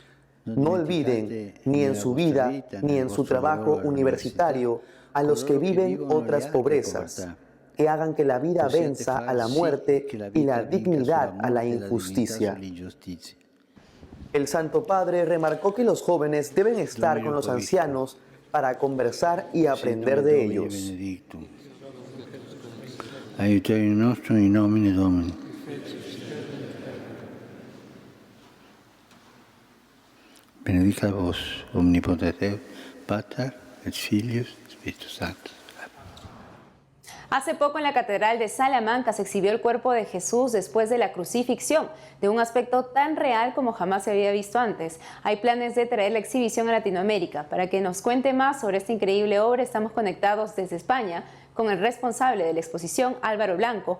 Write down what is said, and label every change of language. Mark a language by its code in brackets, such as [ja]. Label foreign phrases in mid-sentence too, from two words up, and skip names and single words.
[es] No olviden, ni en su vida, ni en su trabajo universitario, a los que viven otras pobrezas, que hagan que la vida venza a la muerte y la dignidad a la injusticia. El Santo Padre remarcó que los jóvenes deben estar con los ancianos para conversar y aprender de ellos. [la] Aiuterium nostrum in nomine Domini. Benedicat vos, omnipotens Deus, Pater, et Filius, et Spiritus Sanctus. [es] Hace poco en la Catedral de Salamanca se exhibió el cuerpo de Jesús después de la crucifixión, de un aspecto tan real como jamás se había visto antes. Hay planes de traer la exhibición a Latinoamérica. Para que nos cuente más sobre esta increíble obra, estamos conectados desde España con el responsable de la exposición, Álvaro Blanco.